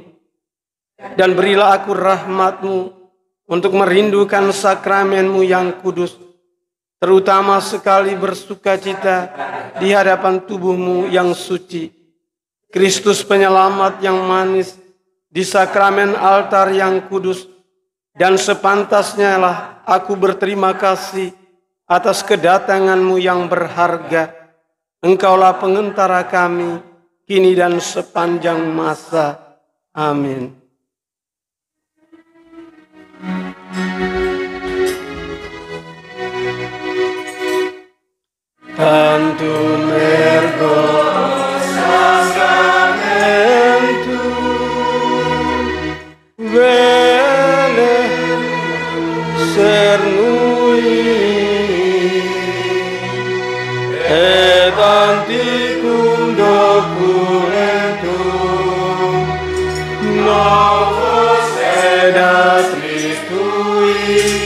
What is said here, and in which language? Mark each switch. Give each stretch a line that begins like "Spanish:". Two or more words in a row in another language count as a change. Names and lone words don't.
Indonesian: Dan berilah aku rahmatmu untuk merindukan sakramenmu yang kudus, terutama sekali bersukacita di hadapan tubuhmu yang suci, Kristus penyelamat yang manis di sakramen altar yang kudus, dan sepantasnya lah aku berterima kasih atas kedatanganmu yang berharga. Engkaulah pengentara kami, kini dan sepanjang masa. Amin.
Latin: Tantum ergo sacramentum vele cernui et anticum documentum novos edat Christui